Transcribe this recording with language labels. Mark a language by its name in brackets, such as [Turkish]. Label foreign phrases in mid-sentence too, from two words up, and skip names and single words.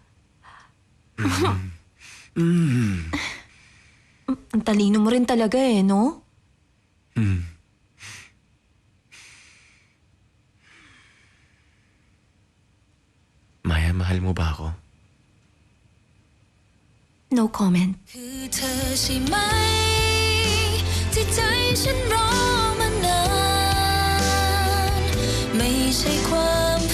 [Filipino] Ang talino mo rin talaga no? Maya, mahal mo ba ako? [English] No comment. [Thai] คือเธอใช่ไหมที่ใจฉันรอมานานไม่ใช่ความ